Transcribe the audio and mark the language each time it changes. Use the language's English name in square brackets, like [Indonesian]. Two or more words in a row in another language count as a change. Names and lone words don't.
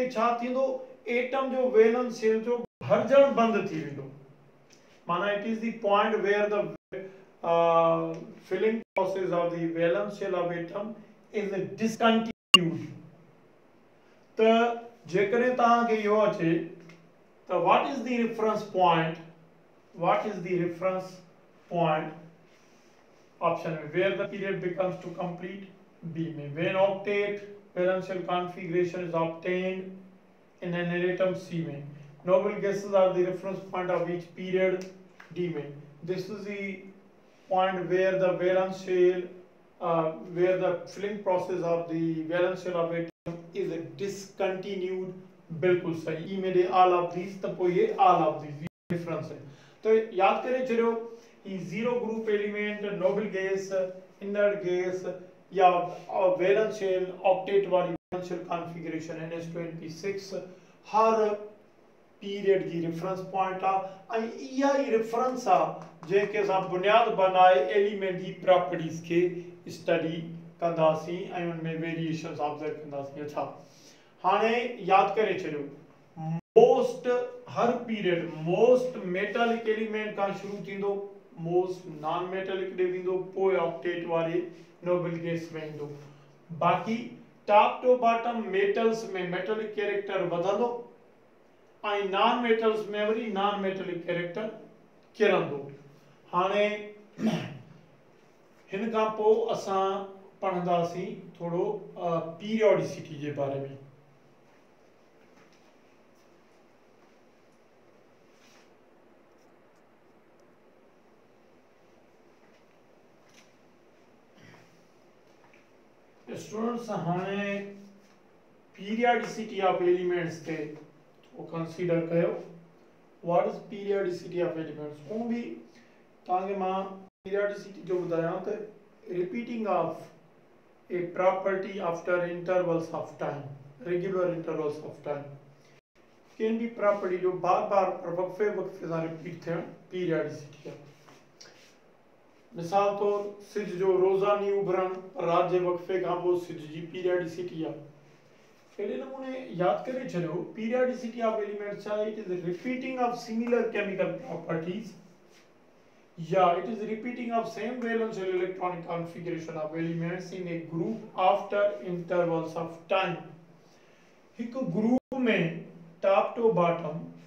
[Sindhi] छा थींदो एटम जो वैलेंस शेल जो भरजण बंद थी वेंदो माना [English] it is the point where the filling process of the valence shell of atom is discontinued [Sindhi] त जेकॾहिं तव्हांखे इहो अचे त [English] what is the reference point option में where the period becomes to complete B में when octet valence shell configuration is obtained in an atom C में noble gases are the reference point of each period D में this is the point where the valence shell where the filling process of the valence shell of atom is discontinued [Sindhi] बिल्कुल सही ई में दे [English] all of these [Sindhi] तो पोइ ये [English] all of these डिफरेंस है तो [Sindhi] याद करे चलो ये [English] zero group element noble gas inert gas या valence shell octet वाली valence shell configuration NS2NP6 हर period [Sindhi] की [English] reference point [Sindhi] आ इहा ही रेफरेंस आ जेके असां बुनियाद बनाए एलिमेंट की प्रॉपर्टीज के स्टडी कंदासीं ऐं उन में वेरिएशंस ऑब्जर्व कंदासीं अच्छा हाणे याद करे चलो मोस्ट हर पीरियड [English] most metallic element [Sindhi] का शुरू थींदो [English] most non metallic [Sindhi] दे वेंदो पोइ ऑक्टेट वाले [English] noble gas [Sindhi] में ईंदो बाकी [English] top to bottom metals [Sindhi] में [English] metallic character [Sindhi] वधंदो ऐं नॉन मेटल्स में वरी [English] non metallic character [Sindhi] किरंदो हाणे हिन खां पोइ असां पढ़ंदासीं थोरो पीरियोडिसिटी जे बारे में स्टूडेंट्स हाणे [English] periodicity of elements [Sindhi] ते वो कंसीडर कयो [English] what is periodicity of elements [Sindhi] वो भी तांगे मां पीरियोडिसिटी जो बताया तो [English] repeating of a property after intervals of time regular intervals of time can be property [Sindhi] जो बार-बार वक्फे सां रिपीट थियण पीरियोडिसिटी आहे मिसाल तौर सिज जो रोज़ानी उभरण रात जे वक्फे खां पोइ सिज जी पीरियोडिसिटी आहे अहिड़े नमूने याद करे चलो [English] periodicity of elements it is repeating of similar chemical properties या it is repeating of same valence और electronic configuration of elements in a group after intervals of time [Sindhi] एक ग्रुप में [English] top to bottom